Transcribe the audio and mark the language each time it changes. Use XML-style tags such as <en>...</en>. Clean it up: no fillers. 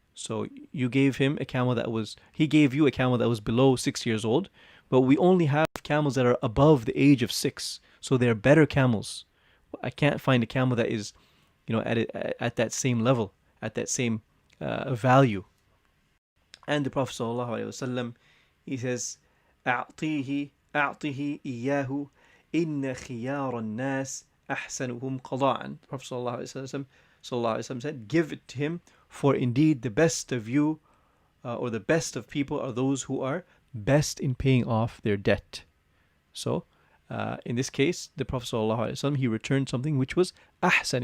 <en>So you gave him a camel he gave you a camel that was below 6 years old, but we only have camels that are above the age of 6. So they're better camels. I can't find a camel that is, at that same level, at that same value. And the Prophet ﷺ, he says,</en> <ar>أعطيه إياه إن خيار الناس أحسنهم قضاءً.</ar> <en>The Prophet ﷺ said, give it to him, for indeed the best of you, or the best of people, are those who are best in paying off their debt. So, in this case, the Prophet ﷺ, he returned something which was ahsan.</en>